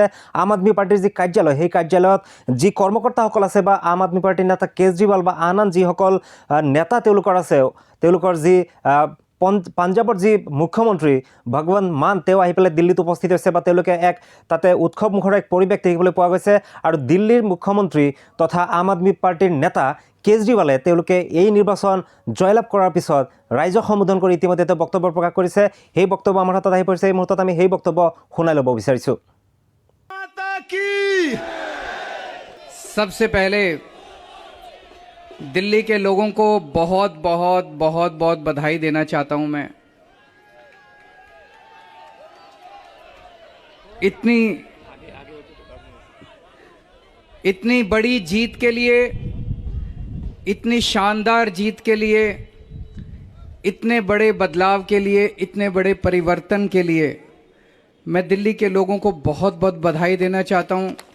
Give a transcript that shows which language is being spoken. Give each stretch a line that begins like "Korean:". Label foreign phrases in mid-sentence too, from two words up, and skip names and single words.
Assamese: আম আদমি পাৰ্টিৰ যি কাৰ্যালয়, সেই কাৰ্যালয়ত যি কৰ্মকৰ্তাসকল আছে বা আম আদমি পাৰ্টিৰ নেতা কেজৰিৱাল বা আন যিসকল নেতা তেওঁলোকৰ আছে, তেওঁলোকৰ যি পাঞ্জাৱৰ যি মুখ্যমন্ত্ৰী ভগৱন্ত মান, তেওঁ আহি পেলাই দিল্লীত উপস্থিত হৈছে, বা তেওঁলোকে এক তাতে উৎসৱমুখৰ এক পৰিৱেশ দেখিবলৈ পোৱা গৈছে। আৰু দিল্লীৰ মুখ্যমন্ত্ৰী তথা আম আদমি পাৰ্টিৰ নেতা কেজৰিৱালে তেওঁলোকে এই নিৰ্বাচন জয়লাভ কৰাৰ পিছত ৰাইজক সম্বোধন কৰি ইতিমধ্যে তেওঁ বক্তব্য প্ৰকাশ কৰিছে। সেই বক্তব্য আমাৰ হাতত আহি পৰিছে। এই মুহূৰ্তত আমি সেই বক্তব্য শুনাই ল'ব বিচাৰিছোঁ।
Hindi: सबसे पहले दिल्ली के लोगों को बहुत बहुत बहुत बहुत बधाई देना चाहता हूं मैं। इतनी बड़ी जीत के लिए, इतनी शानदार जीत के लिए, इतने बड़े बदलाव के लिए, इतने बड़े परिवर्तन के लिए मैं दिल्ली के लोगों को बहुत बहुत बधाई देना चाहता हूं।